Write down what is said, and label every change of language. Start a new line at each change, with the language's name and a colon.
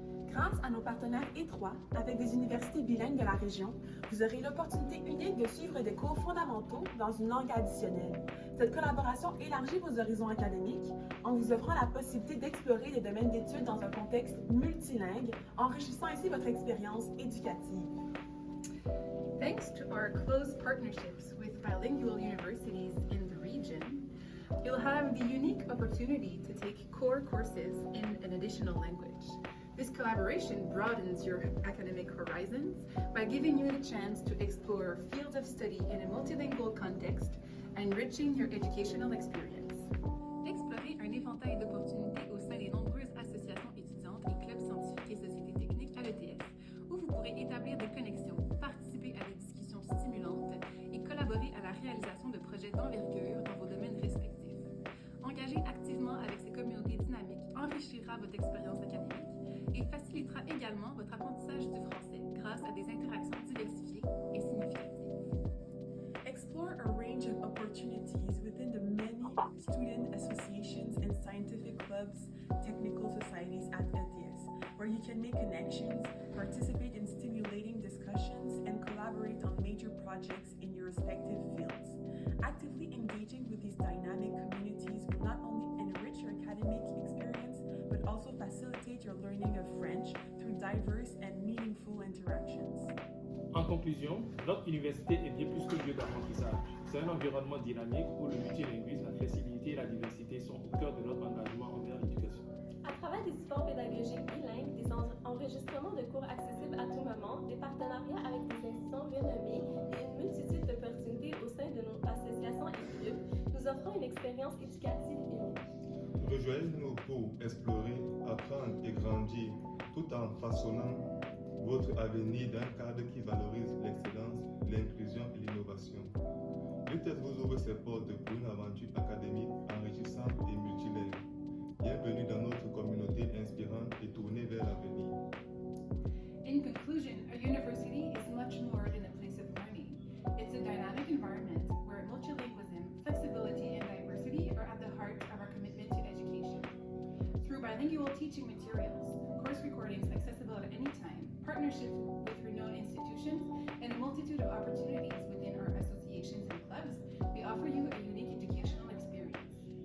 French: Grâce à nos partenaires étroits avec des universités bilingues de la région, vous aurez l'opportunité unique de suivre des cours fondamentaux dans une langue additionnelle. Cette collaboration élargit vos horizons académiques en vous offrant la possibilité d'explorer des domaines d'études dans un contexte multilingue, enrichissant ainsi votre expérience éducative.
English: Thanks to our close partnerships with bilingual universities in the region, you'll have the unique opportunity to take core courses in an additional language. This collaboration broadens your academic horizons by giving you the chance to explore fields of study in a multilingual context, enriching your educational experience.
French: Explorez un éventail d'opportunités au sein des nombreuses associations étudiantes et clubs scientifiques et sociétés techniques à l'ETS, où vous pourrez établir des connexions, participer à des discussions stimulantes et collaborer à la réalisation de projets d'envergure dans vos domaines respectifs. Engager activement avec ces communautés dynamiques enrichira votre expérience académique et facilitera également votre apprentissage du français grâce à des interactions diversifiées et significatives.
English: Explore a range of opportunities within the many student associations and scientific clubs, technical societies at ETS, where you can make connections, participate in stimulating discussions, and collaborate on major projects in your respective fields. Actively engaging with these dynamic communities will not only enrich your academic experience, but also facilitate your learning of French through diverse and meaningful interactions.
French: En conclusion, notre université est bien plus que lieu d'apprentissage. C'est un environnement dynamique où le multilinguisme, la flexibilité et la diversité sont au cœur de notre engagement envers l'éducation. À travers des supports pédagogiques bilingues, des enregistrements de cours accessibles à tout moment, des partenariats avec des institutions renommées et une multitude d'opportunités au sein de nos associations et clubs, nous offrons une expérience éducative unique. Rejoignez-nous pour explorer, apprendre et grandir tout en façonnant votre avenir d'un cadre qui valorise l'excellence, l'inclusion et l'innovation. L'ETS vous ouvre ses portes pour une aventure académique enrichissante et multilingue. Bienvenue dans notre communauté inspirante et tournée vers l'avenir.
English: In conclusion, our university is much more than a place of learning. It's a dynamic environment where multilingualism, flexibility, and diversity are at the heart of our commitment to education. Through bilingual teaching materials, course recordings accessible at any time, partnerships with renowned institutions, and a multitude of opportunities within our associations and clubs, we offer you a unique educational experience.